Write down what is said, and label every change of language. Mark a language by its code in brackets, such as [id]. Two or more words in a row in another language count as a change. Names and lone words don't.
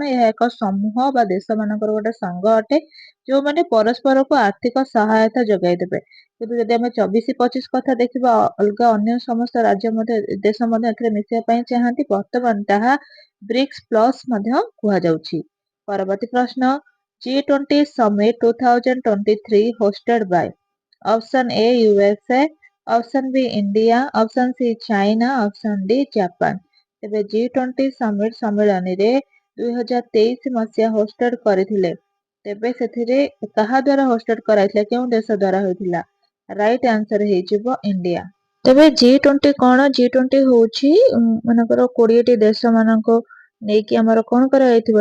[or] ଏହା ଏକ ସମୂହ ବା ଦେଶ ମାନଙ୍କର ଗୋଟେ ସଂଘ ଅଟେ ଯୋଉମାନେ ପରସ୍ପରକୁ ଆର୍ଥିକ ସହାୟତା ଯୋଗାଇ ଦେବେ। କିନ୍ତୁ ଯଦି ଆମେ 24-25 କଥା ଦେଖିବା, ଅଲଗା ଅନ୍ୟ ସମସ୍ତ ରାଜ୍ୟ ମଧ୍ୟ ଦେଶ ମଧ୍ୟ ଏଥିରେ ମିଶିବା ପାଇଁ ଚାହାନ୍ତି। ବର୍ତ୍ତମାନ ତାହା ବ୍ରିକ୍ସ ପ୍ଲସ ମଧ୍ୟ କୁହାଯାଉଛି। ପରବର୍ତ୍ତୀ ପ୍ରଶ୍ନ, [en] G20 Summit 2023 hosted by? Option A USA, Option B India, Option C China, Option D Japan। [or] ତେବେ G20 Summit ସମ୍ମିଳନୀରେ 2023 ମସିହା ହୋଷ୍ଟେଡ କରିଥିଲେ। ତେବେ ସେଥିରେ କାହା ଦ୍ୱାରା ହୋଷ୍ଟେଡ କରାଯାଇଥିଲା? କେଉଁ ଦେଶ ଦ୍ୱାରା ହୋଇଥିଲା? [en] right answer [or] ହେଇଯିବ ଇଣ୍ଡିଆ। ତେବେ G20 କଣ? G20 ହଉଛି ମନେକର 20ଟି ଦେଶ ମାନଙ୍କୁ ନେଇକି ଆମର କଣ କରାଯାଇଥିବ?